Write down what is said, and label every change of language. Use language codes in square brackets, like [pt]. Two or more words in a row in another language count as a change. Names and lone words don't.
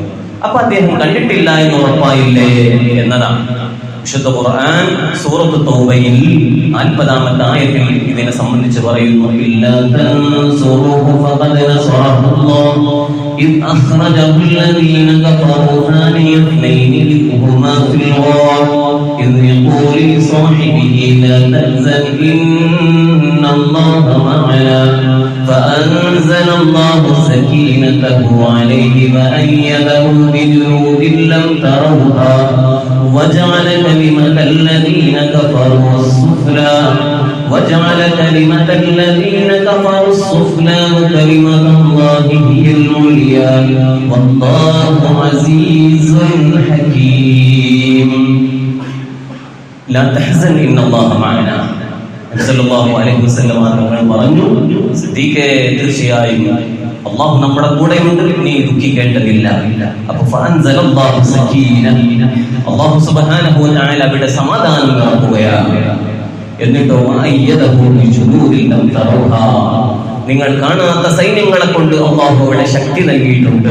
[ml] അപ്പൊ അദ്ദേഹം കണ്ടിട്ടില്ല എന്ന് ഉറപ്പായില്ലേ എന്നതാണ്. വിശുദ്ധ ഖുർആൻ സൂറത്ത് തൗബയിൽ 40-ാമത്തെ ആയത്തിൽ ഇതിനെ സംബന്ധിച്ച് പറയുന്നു, [ar] إلا تنصروه فقد نصره الله إذ أخرجه الذين كفروا ثاني اثنين إذ هما في الغار إذ يقول لصاحبه لا تحزن إن الله معنا فأنزل الله سكينته عليه وأيده بجنود لم تروها وجعل كلمة الذين كفروا السفلى وكلمة الله هي العليا والله عزيز حكيم لا تحزن إن الله معنا. صلى الله عليه وسلم [ml] തങ്ങൾ പറഞ്ഞു, സിദ്ദീഖേ, തീർച്ചയായും അല്ലാഹു നമ്മുടെ കൂടെയുണ്ട്, നീ ദുഃഖിക്കേണ്ടതില്ല. അപ്പോൾ [ar] فأنزل الله سكينة, الله سبحانه وتعالى [ml] അവിടെ സമാധാനം ഇറക്കുകയാണ്. എന്നിട്ടോ [ar] أيده بجنود لم تروها, [ml] നിങ്ങൾ കാണാത്ത സൈന്യങ്ങളെ കൊണ്ട് അല്ലാഹു അവിടെ ശക്തി നൽകിയിട്ടുണ്ട്.